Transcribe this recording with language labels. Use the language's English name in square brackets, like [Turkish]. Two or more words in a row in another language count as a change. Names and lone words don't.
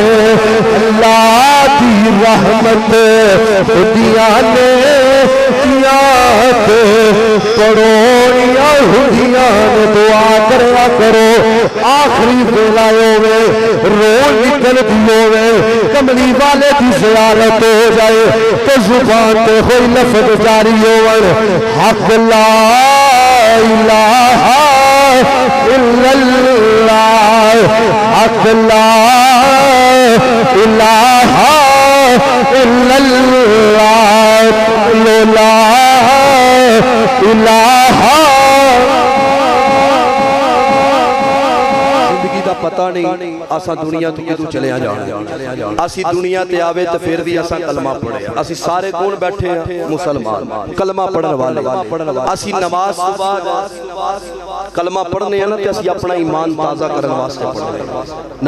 [Punjabi] اللہ دی رحمت ہندیاں نے پیا تے پڑوریاں ہندیاں نے. دعا کریا کرو آخری ویلا ہووے روز نکلتی ہووے کملی والے کی زیارت ہو جائے تو زبان پے کوئی لفظ جاری ہووݨ [Arabic] حق لا إله إلا الله حق لا إله إلا الله لا إله. [Punjabi] پتا نہیں اساں دنیا تو کدوں چلے جانا اسی دنیا تے آوے تو فیر بھی اساں کلمہ پڑھے اسی سارے کون بیٹھے ہیں مسلمان کلمہ پڑھنے والے اسی نماز صبح کلمہ پڑھنے نا تو اسی اپنا ایمان تازہ کرنے واسطے پڑھنے.